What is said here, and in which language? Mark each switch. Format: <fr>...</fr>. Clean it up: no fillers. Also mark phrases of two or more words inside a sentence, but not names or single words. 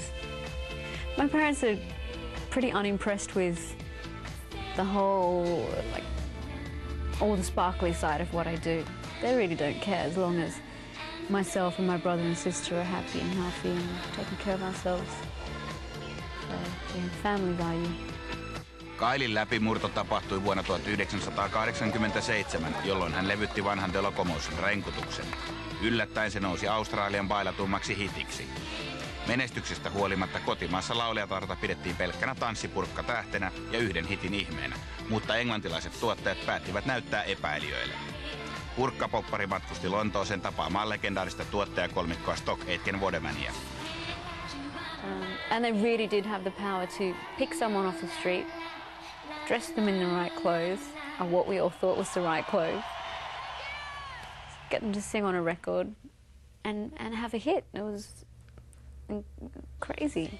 <en>My parents are pretty unimpressed with the whole, all the sparkly side of what I do. They really don't care as long as myself and my brother and sister are happy and healthy and taking care of ourselves. So, yeah, family value.</en> <fi>Kylien läpimurto tapahtui vuonna 1987, jolloin hän levytti vanhan The Locomotion renkutuksen. Yllättäen se nousi Australian bailatummaksi hitiksi. Menestyksestä huolimatta kotimaassa laulajatarta pidettiin pelkkänä tanssipurkkatähtenä ja yhden hitin ihmeenä, mutta englantilaiset tuottajat päättivät näyttää epäilijöille. Purkkapoppari matkusti Lontooseen tapaamaan legendaarista tuottajakolmikkoa Stock Aitken Wademania.</fi> <en>And they really did have the power to pick someone off the street, dress them in the right clothes, or what we all thought was the right clothes, get them to sing on a record, and have a hit. It was crazy.</en>